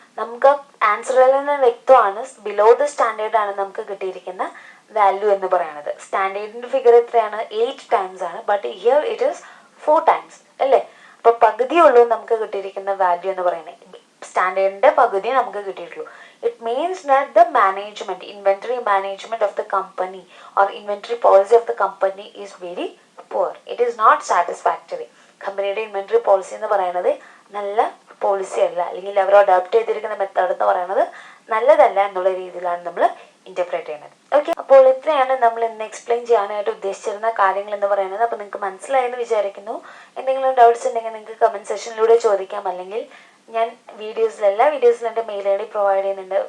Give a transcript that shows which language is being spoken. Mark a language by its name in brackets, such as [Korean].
[Malayalam] നമുക്ക് ആൻസറിൽ നിന്ന് വ്യക്തമാണ് ബിലോ ദ സ്റ്റാൻഡേർഡ് ആണ് നമുക്ക് കിട്ടിയിരിക്കുന്ന വാല്യൂ എന്ന് പറയുന്നത്. സ്റ്റാൻഡേർഡിന്റെ ഫിഗർ എത്രയാണ്? 8 ടൈംസ് ആണ്. [English] but here it is 4 times [Malayalam] അല്ലേ? അപ്പൊ പകുതിയുള്ളൂ നമുക്ക് കിട്ടിയിരിക്കുന്ന വാല്യൂ എന്ന് പറയുന്നത്. സ്റ്റാൻഡേർഡിന്റെ പകുതി നമുക്ക് കിട്ടിയിട്ടുള്ളൂ. [English] It means that the management, inventory management of the company or inventory policy of the company is very poor. It is not satisfactory. [Malayalam] കമ്പനിയുടെ ഇൻവെന്ററി പോളിസി എന്ന് പറയുന്നത് നല്ല പോളിസി അല്ല, അല്ലെങ്കിൽ അവർ അഡോപ്റ്റ് ചെയ്തിരിക്കുന്ന മെത്തേഡ് എന്ന് പറയുന്നത് നല്ലതല്ല എന്നുള്ള രീതിയിലാണ് നമ്മൾ ഇന്റർപ്രേറ്റ് ചെയ്യുന്നത്. ഓക്കെ, അപ്പോൾ ഇത്രയാണ് നമ്മൾ ഇന്ന് എക്സ്പ്ലെയിൻ ചെയ്യാനായിട്ട് ഉദ്ദേശിച്ചിരുന്ന കാര്യങ്ങൾ എന്ന് പറയുന്നത്. അപ്പോൾ നിങ്ങൾക്ക് മനസ്സിലായെന്ന് വിചാരിക്കുന്നു. എന്തെങ്കിലും ഡൗട്ട്സ് ഉണ്ടെങ്കിൽ നിങ്ങൾക്ക് കമന്റ് സെക്ഷനിലൂടെ ചോദിക്കാം, അല്ലെങ്കിൽ ഞാൻ എല്ലാ വീഡിയോസിലും എൻ്റെ മെയിൽ ഐ ഡി പ്രൊവൈഡ് ചെയ്യുന്നുണ്ട്.